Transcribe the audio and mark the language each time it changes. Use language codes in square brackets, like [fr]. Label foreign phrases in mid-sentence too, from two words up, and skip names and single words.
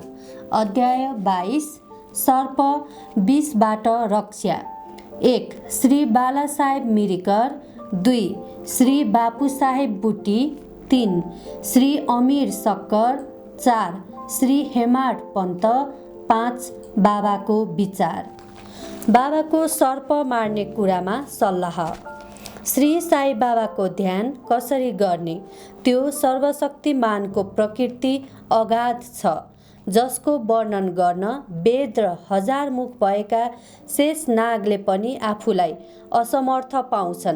[ne] अध्याय 22 सर्प विषबाट रक्षा। 1 श्री बालासाहेब मिरिकर। 2 श्री बापुसाहेब बुट्टी। 3 श्री अमीर सक्कर। 4 श्री हेमाड पन्त। 5 बाबाको विचार। बाबाको सर्प मार्ने कुरामा सल्लाह। श्री साई बाबाको ध्यान कसरी गर्ने? त्यो सर्वशक्तिमानको प्रकृति अगाध छ, जसको वर्णन गर्न वेद र हजार मुख भएका शेष नागले पनि आफूलाई असमर्थ पाउँछन्।